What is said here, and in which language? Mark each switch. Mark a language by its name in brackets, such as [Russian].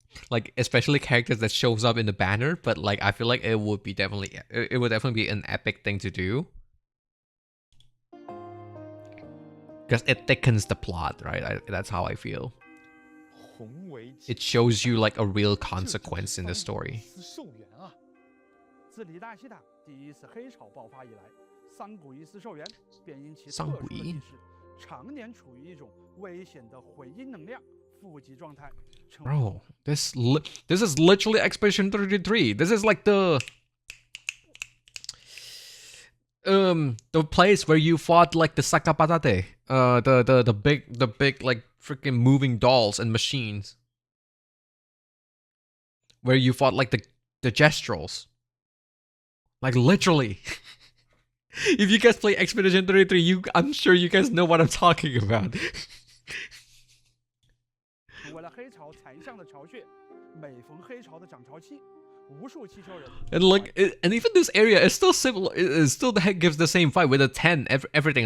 [English] Like especially characters that shows up in the banner, but like I feel like it would definitely be an epic thing to do. Because it thickens the plot, right? That's how I feel. It shows you like a real consequence in the story. [Chinese] 自李大西塔第一次黑潮爆发以来，桑古伊斯兽源便因其特桑殊的古伊地势，常年处于一种危险的回音能量负极状态。 [English] Bro, this is literally Expedition 33. This is like the place where you fought like the Sakapatate, the big like freaking moving dolls and machines, where you fought like the gestrels, like literally. If you guys play Expedition 33, I'm sure you guys know what I'm talking about. [Chinese] 为了黑潮残像的巢穴，每逢黑潮的涨潮期，无数气球人 [English] And like, and even this area is still similar. It still gives the same vibe with the tent, everything.